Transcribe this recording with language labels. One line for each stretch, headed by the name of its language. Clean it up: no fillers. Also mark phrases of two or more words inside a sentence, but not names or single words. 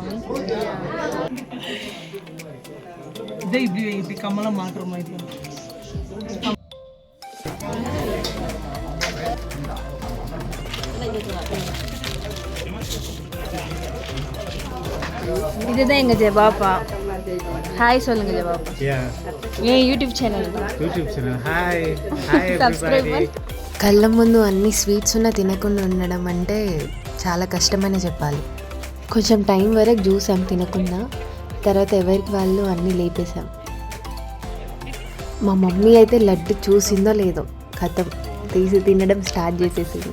Tamil: இப்படி கமலம் மாற்ற மாதிரி இதுதான் எங்க ஜெபாப்பா. ஹாய் சொல்லுங்க ஜெபாப்பா. ஏன்
English: YouTube channel
Telugu: హాయ్ సబ్స్క్రైబ్ కళ్ళ ముందు అన్ని స్వీట్స్ ఉన్న తినకుండా ఉండడం అంటే చాలా కష్టమని చెప్పాలి. కొంచెం టైం వరకు చూసాం తినకుండా, తర్వాత ఎవరికి వాళ్ళు అన్నీ లేపేశాం. మా మమ్మీ అయితే లడ్డు చూసిందో లేదో కథం తీసి తినడం స్టార్ట్ చేసేసింది.